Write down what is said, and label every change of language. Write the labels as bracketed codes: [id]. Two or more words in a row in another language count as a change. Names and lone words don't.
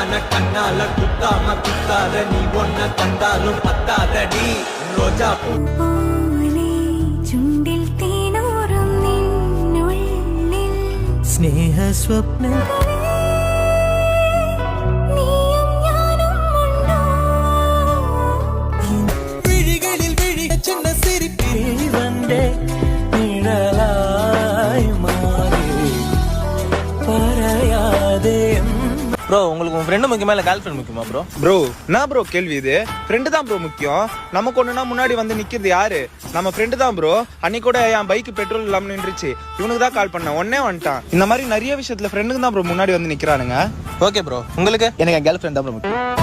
[ta] கண்ணால குத்தாம குத்தாத நீ ஒன்ன தந்தாலும் பத்தாதடி ரோஜா பூ [ml] ചുണ്ടിൽ തേനൂറും നിന്നുള്ളിൽ സ്നേഹ സ്വപ്ന വിഴികളിൽ വിഴി ചിന്ന സിരിപ്പിൽ വന്നേ നിഴലായി മാറി പറയാതെ [ta] ப்ரோ உங்களுக்கு உன் ஃப்ரெண்டு முக்கியமா இல்லை [en] girl friend [ta] முக்கியமா ப்ரோ? ப்ரோ என்ன ப்ரோ கேள்வி இது? ஃப்ரெண்டு தான் ப்ரோ முக்கியம். நமக்கு ஒண்ணுனா முன்னாடி வந்து நிக்கிறது யாரு? நம்ம ஃப்ரெண்டு தான் ப்ரோ. அன்னைக்கு கூட என் பைக் பெட்ரோல் இல்லாம நின்றுச்சு, இவனுக்கு தான் கால் பண்ணேன், உடனே வந்துட்டான். இந்த மாதிரி நிறைய விஷயத்துல ஃப்ரெண்டுக்கு தான் ப்ரோ முன்னாடி வந்து நிக்கிறானுங்க. ஓகே ப்ரோ, உங்களுக்கு? எனக்கு என் [en] girl friend [ta] தான் ப்ரோ முக்கியம்.